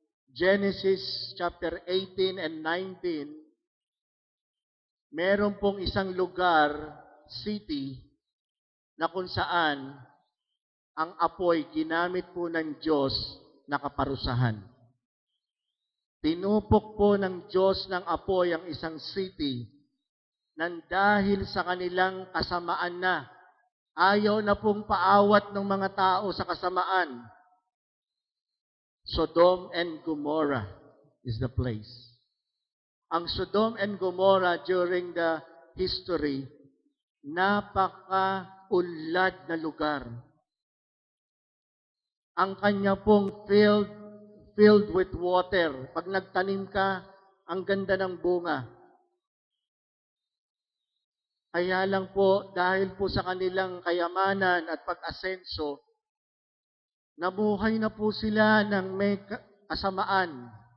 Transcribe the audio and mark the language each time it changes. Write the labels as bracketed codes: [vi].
[tl] Genesis chapter 18 and 19, meron pong isang lugar, city, na kung saan ang apoy ginamit po ng Diyos na kaparusahan. Tinupok po ng Diyos ng apoy ang isang city nang dahil sa kanilang kasamaan na. Ayaw na pong paawat ng mga tao sa kasamaan. [en] Sodom and Gomorrah is the place. [tl] Ang Sodom and Gomorrah during the history, napaka-unlad na lugar. Ang kanya pong filled with water. Pag nagtanim ka, ang ganda ng bunga. Kaya lang po, dahil po sa kanilang kayamanan at pag-asenso, nabuhay na po sila ng may kasamaan.